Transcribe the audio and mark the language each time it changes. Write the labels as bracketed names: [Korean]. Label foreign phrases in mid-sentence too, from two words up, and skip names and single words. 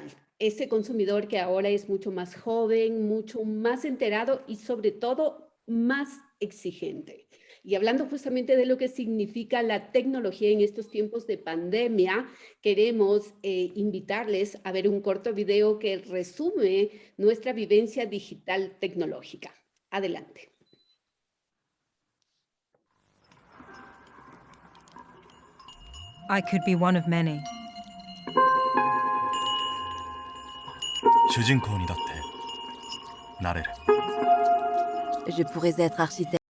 [Spanish] Ese consumidor que ahora es mucho más joven, mucho más enterado y sobre todo más exigente. Y hablando justamente de lo que significa la tecnología en estos tiempos de pandemia, queremos invitarles a ver un corto video que resume nuestra vivencia digital tecnológica. Adelante. [English] I could be one of many. [Japanese] 主人公にだってなれる。 [French] Je pourrais être architecte.